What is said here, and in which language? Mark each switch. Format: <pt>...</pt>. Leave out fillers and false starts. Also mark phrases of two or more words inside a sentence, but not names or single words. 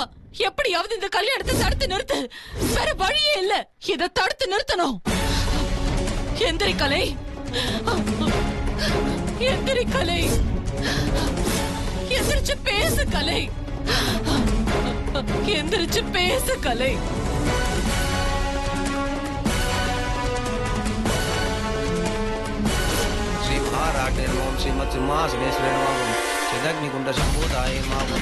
<ta>எப்படியாவது இந்த கல்யாணத்தை தடுத்து நிறுத்து. வேற வழியே இல்ல. இத தடுத்து நிறுத்தணும். எந்திரி கலை, எந்திரி கலை, எந்திரிச்சு பேசு கலை, எந்திரிச்சு பேசு கலை.</ta> <sa>श्री महाराटे नमः श्रीमत् सिंहासनेश्वरे नमः चिदग्निकुंड संभूताय नमः</sa>